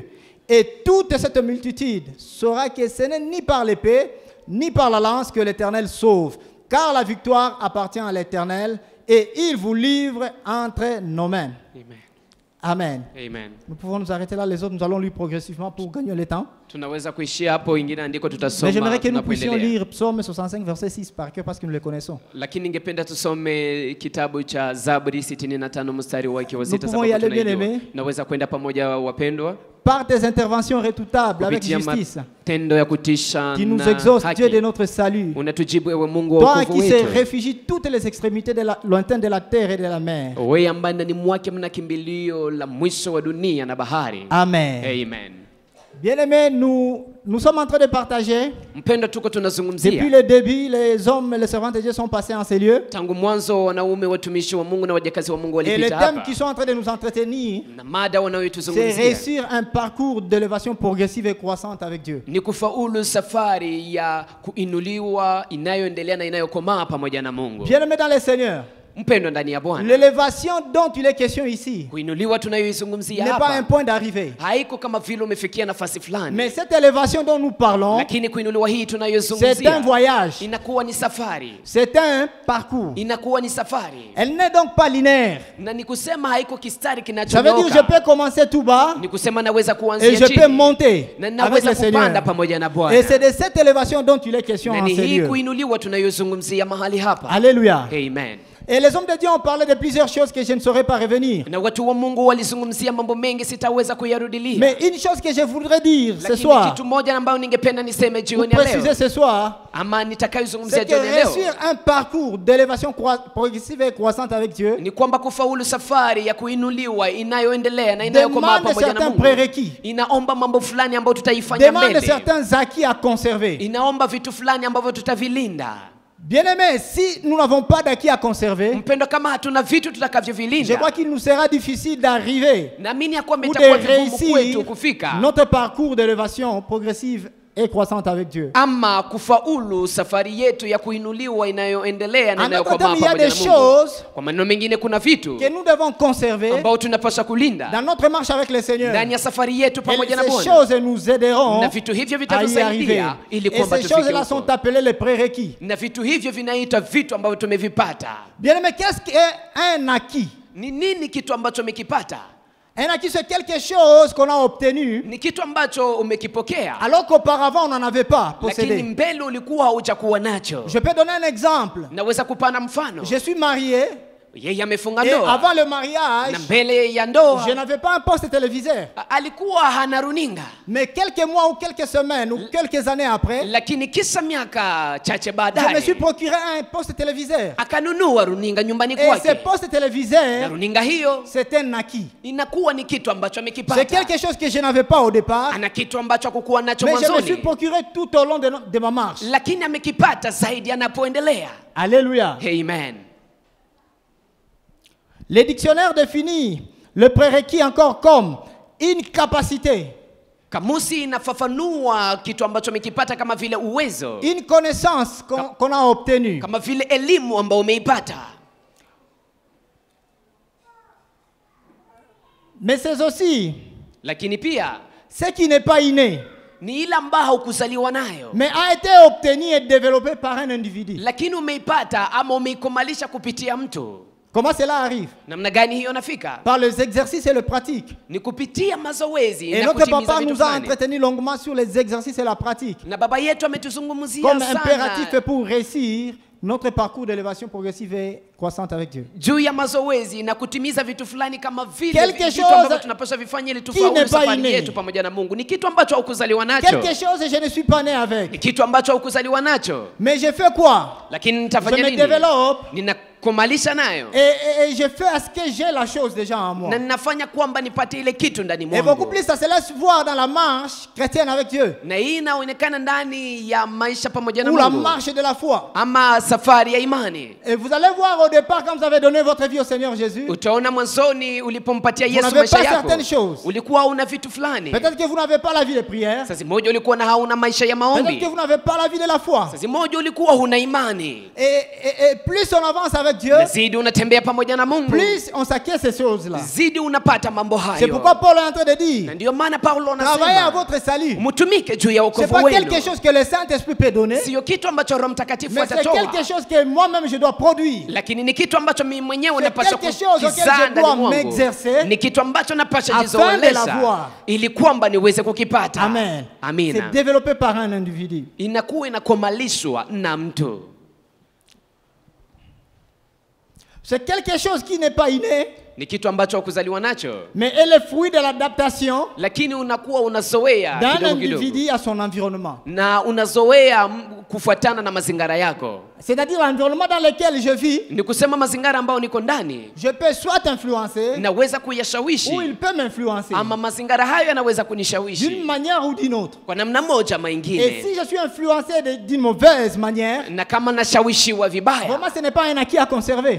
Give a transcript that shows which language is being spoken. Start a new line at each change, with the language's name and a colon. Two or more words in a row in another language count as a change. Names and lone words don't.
French: Et toute cette multitude saura que ce n'est ni par l'épée, ni par la lance que l'Éternel sauve. Car la victoire appartient à l'Éternel et il vous livre entre nos mains. Amen. Amen. Amen. Nous pouvons nous arrêter là, les autres, nous allons lire progressivement pour gagner le temps.
Swahili: Tunaweza kuishia hapo, ingine andiko
French: Mais
Swahili: tutasoma
French: j'aimerais que nous puissions
Swahili: tunapoendelea.
French: lire Psaume 65, verset 6 par cœur parce que nous le connaissons.
Swahili: Lakini ningependa tusome kitabu cha Zaburi 65 mstari wake wa 6
French: Nous pouvons y aller, bien aimés.
Swahili: Naweza kwenda pamoja wapendwa,
French: Par tes interventions redoutables avec
Swahili: kupitia
French: justice,
Swahili: matendo ya kutisha
French: qui nous
Swahili: na
French: exauce, Dieu de
Swahili: haki.
French: notre salut.
Swahili: Unatujibu ewe Mungu wa
French: Toi
Swahili: wokovu
French: qui se
Swahili: wetu,
French: réfugie toutes les extrémités de la, lointaines de la terre et de la mer.
Swahili: wewe ambaye ndani mwake mna kimbilio la mwisho wa dunia na bahari. Amen. Amen.
French: Bien-aimés, nous sommes en train de partager.
Swahili: Mpendo, tuko
French: Depuis
Swahili: tunazungumzia
French: le début, les hommes et les servants de Dieu sont passés en ces lieux.
Swahili: tangu mwanzo, wanaume watumishi wa Mungu na wajakazi wa Mungu
French: Et les
Swahili: walipita
French: thèmes
Swahili: hapa,
French: qui sont en train de nous entretenir,
Swahili: na mada
French: c'est
Swahili: wanayotuzungumzia
French: réussir un parcours d'élévation progressive et croissante avec Dieu.
Swahili: ni kufaulu safari ya kuinuliwa inayoendelea na inayokomaa pamoja na Mungu.
French: Bien-aimés dans le Seigneur,
Swahili: Mpendo ndani ya Bwana,
French: l'élévation dont il est question ici
Swahili: kuinuliwa tunayoizungumzia
French: n'est pas un
Swahili: hapa
French: point d'arrivée.
Swahili: haiko kama vile umefikia nafasi fulani,
French: Mais cette élévation dont nous parlons,
Swahili: lakini kuinuliwa hii
French: c'est un
Swahili: tunayozungumzia
French: voyage,
Swahili: inakuwa ni safari,
French: c'est un parcours.
Swahili: inakuwa ni safari,
French: Elle n'est donc pas linéaire.
Swahili: na ni kusema haiko kistari
French: Ça veut dire que je peux
Swahili: kinachonyoka.
French: commencer tout bas
Swahili: Ni kusema naweza
French: et
Swahili: kuanzia
French: je peux
Swahili: chini
French: monter
Swahili: na
French: avec
Swahili: naweza
French: le Seigneur.
Swahili: kupanda pamoja na
French: Et
Swahili: Bwana,
French: c'est de cette élévation dont il est question
Swahili: na
French: en
Swahili: ni
French: ces
Swahili: hii
French: lieux.
Swahili: kuinuliwa tunayozungumzia mahali hapa.
French: Alléluia. Amen. Et les hommes de Dieu ont parlé de plusieurs choses que je ne saurais pas revenir.
Swahili: Na watu wa Mungu walizungumzia mambo mengi, sitaweza kuyarudilia.
French: Mais une chose que je voudrais dire ce
Swahili: Lakini
French: soir,
Swahili: kitu moja ambayo ningependa niseme
French: ou
Swahili: jioni ya
French: préciser
Swahili: leo,
French: ce soir,
Swahili: ama nitakayozungumzia
French: c'est que
Swahili: jioni ya leo,
French: réussir un parcours d'élévation progressive et croissante avec Dieu
Swahili: ni kwamba kufaulu safari ya kuinuliwa inayoendelea na inayokomaa
French: demande
Swahili: pamoja na
French: certains
Swahili: Mungu
French: prérequis,
Swahili: inaomba mambo fulani ambayo tutaifanya
French: demande
Swahili: mbele,
French: certains acquis à conserver.
Swahili: inaomba vitu fulani ambavyo tutavilinda.
French: Bien-aimés, si nous n'avons pas d'acquis à conserver,
Swahili: Mpendo, kama hatuna vitu
French: je
Swahili: tutakavyovilinda,
French: crois qu'il nous sera difficile d'arriver
Swahili: naamini ya kwamba
French: ou
Swahili: itakuwa
French: de
Swahili: vigumu kwetu
French: réussir
Swahili: kufika
French: notre parcours d'élévation progressive et croissante avec Dieu.
Swahili: ama kufaulu safari yetu ya kuinuliwa inayoendelea na
French: En d'autres
Swahili: inayokomaa
French: termes, il y a
Swahili: pamoja
French: des
Swahili: na Mungu.
French: choses
Swahili: Kwa maneno mengine kuna vitu
French: que nous devons conserver
Swahili: ambao tunapaswa kulinda
French: dans notre marche avec le Seigneur.
Swahili: ndani ya safari yetu
French: Et
Swahili: pamoja na
French: ces
Swahili: Bwana,
French: choses nous aideront
Swahili: na vitu hivyo
French: à y arriver.
Swahili: vitatusaidia ili
French: Et
Swahili: kwamba
French: ces
Swahili: tufike
French: choses-là
Swahili: huko.
French: sont appelées les prérequis.
Swahili: Na vitu hivyo vinaitwa vitu ambavyo tumevipata.
French: Bien-aimé, qu'est-ce qu'un acquis?
Swahili: Ni nini kitu ambacho umekipata?
French: Un acquis, c'est quelque chose qu'on a obtenu
Swahili: Ni kitu ambacho umekipokea,
French: alors qu'auparavant on n'en avait pas
Swahili: lakini
French: possédé.
Swahili: mbele ulikuwa haujakuwa nacho.
French: Je peux donner un exemple.
Swahili: Naweza kupana mfano.
French: Je suis marié
Swahili: Yeye amefunga
French: et
Swahili: ndoa,
French: avant le mariage,
Swahili: na mbele ya ndoa
French: je n'avais pas un poste téléviseur.
Swahili: alikuwa hana runinga,
French: Mais quelques mois ou quelques semaines ou quelques années après,
Swahili: lakini kisa miaka chache
French: je me suis
Swahili: baadaye
French: procuré un poste téléviseur.
Swahili: akanunua runinga nyumbani
French: Et ce
Swahili: kwake,
French: poste
Swahili: na
French: téléviseur,
Swahili: runinga hiyo
French: c'est un acquis.
Swahili: inakuwa ni kitu ambacho
French: C'est
Swahili: amekipata.
French: quelque chose que je n'avais pas au départ,
Swahili: Ana kitu ambacho hakukuwa nacho
French: mais je me suis
Swahili: mwanzoni,
French: procuré tout au long de ma marche.
Swahili: lakini amekipata zaidi anapoendelea.
French: Alléluia. Amen. Les dictionnaires définissent le prérequis encore comme une capacité,
Swahili: Kamusi inafafanua kitu ambacho amekipata kama vile uwezo,
French: une connaissance qu'on a obtenue.
Swahili: kama vile elimu ambayo umeipata.
French: Mais c'est aussi
Swahili: Lakini pia
French: ce qui n'est pas inné,
Swahili: ni ile ambayo haukuzaliwa nayo,
French: mais a été obtenu et développé par un individu.
Swahili: lakini umeipata ama umeikomalisha kupitia mtu.
French: Comment cela arrive?
Swahili: Namna gani hiyo nafika?
French: Par les exercices et les pratiques.
Swahili: Ni kupitia mazoezi
French: Et
Swahili: na
French: notre
Swahili: kutimiza
French: papa
Swahili: vitu
French: nous a
Swahili: fulani.
French: entretenu longuement sur les exercices et la pratique
Swahili: Na baba yetu ametuzungumzia
French: comme impératif
Swahili: sana
French: pour réussir notre parcours d'élévation progressive et croissante avec Dieu.
Swahili: juu ya mazoezi na kutimiza vitu fulani kama vile
French: Quelque
Swahili: vitu
French: chose
Swahili: ambavyo tunapaswa vifanye ili
French: qui
Swahili: tufaulu
French: n'est pas
Swahili: safari
French: inné.
Swahili: yetu pamoja na Mungu. Ni kitu ambacho haukuzaliwa nacho,
French: Quelque chose et je ne suis pas né
Swahili: ni
French: avec.
Swahili: kitu ambacho haukuzaliwa nacho,
French: Mais je fais quoi?
Swahili: lakini
French: Je
Swahili: nitafanya
French: me
Swahili: nini?
French: développe
Swahili: Ninakomalisha nayo
French: et je fais à ce que j'ai la chose déjà en moi.
Swahili: na ninafanya kwamba nipate ile kitu ndani
French: Et beaucoup
Swahili: mwangu,
French: plus, ça se laisse voir dans la marche chrétienne avec Dieu.
Swahili: na hii inaonekana ndani ya maisha pamoja na
French: Ou la
Swahili: Mungu
French: marche de la foi.
Swahili: ama safari ya imani.
French: Et vous allez voir au départ, quand vous avez donné votre vie au Seigneur Jésus,
Swahili: Utaona mwanzoni ulipompatia
French: vous
Swahili: Yesu
French: n'avez
Swahili: maisha
French: pas
Swahili: yako,
French: certaines choses.
Swahili: ulikuwa una vitu fulani.
French: Peut-être que vous n'avez pas la vie de prière.
Swahili: Sasa moja ulikuwa na hauna maisha ya
French: Peut-être
Swahili: maombi.
French: que vous n'avez pas la vie de la foi.
Swahili: Sasa moja ulikuwa huna imani.
French: Et plus on avance avec Dieu,
Swahili: Na zidi unatembea pamoja na Mungu,
French: plus on s'acquiert ces choses-là.
Swahili: zidi unapata mambo
French: C'est
Swahili: hayo.
French: pourquoi Paul est en train de
Swahili: Na
French: dire,
Swahili: ndio maana Paulo
French: travaillez à
Swahili: anasema
French: votre salut.
Swahili: mtumike juu ya
French: Ce n'est
Swahili: wokovu
French: pas
Swahili: wenu.
French: quelque chose que le Saint-Esprit peut donner,
Swahili: Sio kitu ambacho Roho Mtakatifu
French: mais c'est
Swahili: atatoa,
French: quelque chose que moi-même je dois produire.
Swahili: lakini ni kitu ambacho mimi mwenyewe
French: C'est
Swahili: napaswa
French: quelque chose auquel
Swahili: kukizaa
French: je
Swahili: ndani
French: dois
Swahili: mwangu.
French: m'exercer
Swahili: Ni kitu ambacho napaswa
French: afin de
Swahili: jizoelesha
French: l'avoir.
Swahili: ili kwamba niweze kukipata.
French: Amen.
Swahili: Amina.
French: C'est développé par un individu.
Swahili: Inakuwa inakomalishwa na mtu.
French: C'est quelque chose qui n'est pas inné,
Swahili: Ni kitu ambacho hukuzaliwa nacho,
French: mais est le fruit de l'adaptation
Swahili: lakini unakuwa unazoea
French: d'un
Swahili: kidogo kidogo,
French: individu à son environnement.
Swahili: na unazoea kufuatana na mazingira yako.
French: C'est-à-dire l'environnement dans lequel je vis,
Swahili: Ni kusema mazingira ambayo niko ndani
French: je peux soit influencer
Swahili: naweza
French: ou
Swahili: kuyashawishi,
French: il peut m'influencer
Swahili: ama mazingira hayo yanaweza
French: d'une
Swahili: kunishawishi
French: manière ou d'une autre.
Swahili: kwa namna moja ama
French: Et
Swahili: ingine.
French: si je suis influencé d'une mauvaise manière,
Swahili: Na kama nashawishiwa vibaya,
French: vraiment ce n'est pas un acquis à conserver.